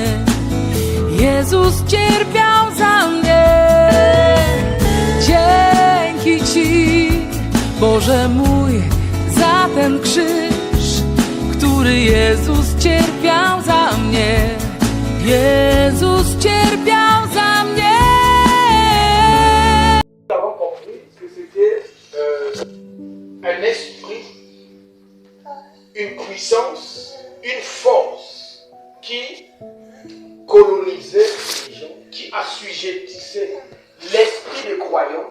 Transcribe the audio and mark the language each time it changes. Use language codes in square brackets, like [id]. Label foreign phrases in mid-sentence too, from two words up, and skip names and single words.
[pl] Jezus cierpiał za mnie. Dzięki Ci, Boże mój, za ten krzyż, który Jezus cierpiał za mnie. Jezus cierpiał za mnie. [fr] Nous avons compris que c'était un esprit, une puissance, une force qui colonisait les gens, qui assujettissait l'esprit des croyants.